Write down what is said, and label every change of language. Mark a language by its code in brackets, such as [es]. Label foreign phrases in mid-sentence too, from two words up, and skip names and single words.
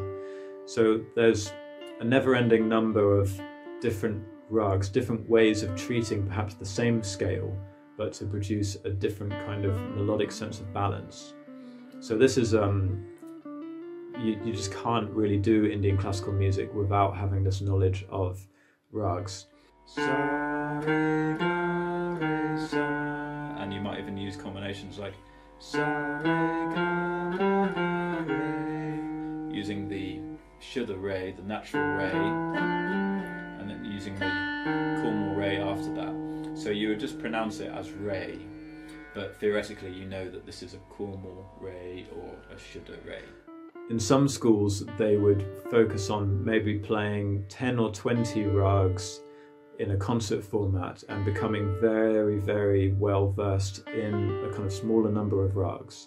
[en] So there's a never-ending number of different rags, different ways of treating perhaps the same scale, but to produce a different kind of melodic sense of balance. So this is, you just can't really do Indian classical music without having this knowledge of rags. [hi] Sa, re, ga, re, sa. [en] And you might even use combinations like [hi] sa, re, ga, ma, ga, re, [en] using the [hi] Shuddha re, [en] the natural re, and then using the [hi] Kurmal re [en] after that. So you would just pronounce it as re, but theoretically you know that this is a [hi] Kurmal re [en] or a [hi] Shuddha re. [en] In some schools they would focus on maybe playing 10 or 20 rags in a concert format and becoming very, very well versed in a kind of smaller number of rags.